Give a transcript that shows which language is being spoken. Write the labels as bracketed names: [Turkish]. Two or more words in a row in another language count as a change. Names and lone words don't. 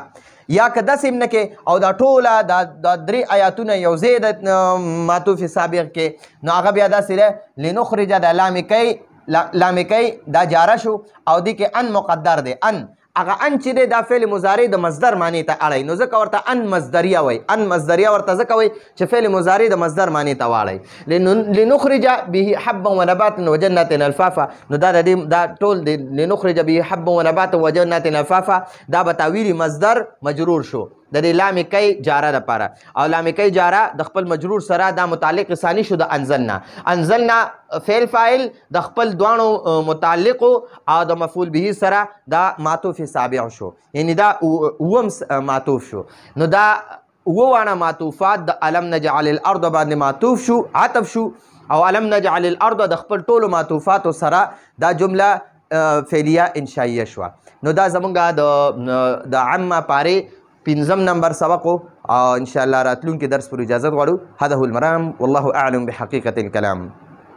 [Pashto] یا که داسې نه کې او دا ټوله دا درې آیاتونه یو ځای د معطوف سابق کې، نو هغه بیا داسې دی لنخرج د لامکی دا جاره شو او دې کې ان مقدر دی. ان هغه ان چې دی دا فعل مضارع د مصدر معنی ته اړی، نو ځکه ورته ان مصدریه وایي. ان مصدریه ورته ځکه وایي چې فعل مضارع د مصدر معنی ته واړی. [Arabic] لنخرج به حبا ونباتا وجنات الفافا، [Pashto] نو دا ټول دی [Arabic] لنخرج به حبا ونباتا وجنات الفافا، [Pashto] دا به تاویل مصدر مجرور شو د دې لامکی جاره لپاره. او لامکی جاره د خپل مجرور سره دا متعلق ثانی شو د انزلنا. انزلنا فعل فاعل د خپل دوانو متعلق او د مفعول به سره دا معطوف سابع شو، یعنی دا اوم معطوف شو. نو دا ووانه معطوفات د [Arabic] علم نجعل الارض [Pashto] باندې معطوف شو، عطف شو. او [Arabic] علم نجعل الارض [Pashto] د خپل ټولو معطوفاتو سره دا جمله فعلیه انشائیه شوه. نو دا زمونږ د عامه پارې 5 نمبر سبق او [Arabic] ان شاء الله [Pashto] راتلونکي درس پر اجازه غواړو. [Arabic] هذا هو المرام والله اعلم بحقيقة الكلام.